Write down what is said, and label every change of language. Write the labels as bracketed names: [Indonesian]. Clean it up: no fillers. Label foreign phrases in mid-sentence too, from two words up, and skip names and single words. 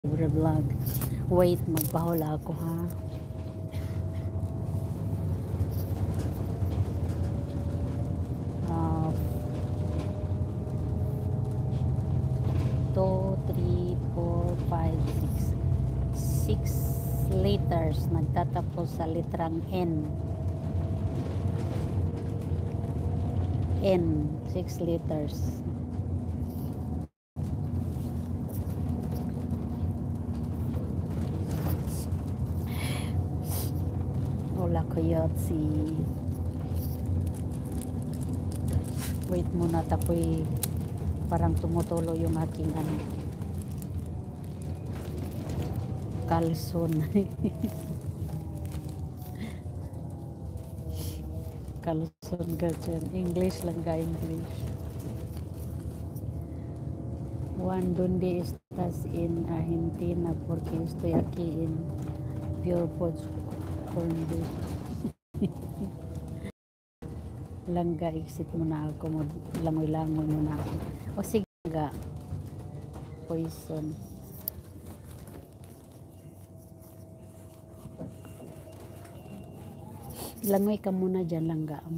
[Filipino] vlog. Wait, magpahula ako ha. [English] Two, three, four, five, six letters [Filipino] nagtatapos sa litrang N. [English] 6 letters. [Spanish] Hola Coyote. [Filipino] Wait muna, tapoy parang tumutulo yung aking kalson. Kalson ganyan. English lang ga, English. [Spanish] Juan, ¿dónde estás? En Argentina, porque estoy aquí en Pure Foods Corned. [Filipino] Langga, exit muna ako. Langoy-langoy muna ako. O sige nga. Poison. Langoy ka muna dyan, langga.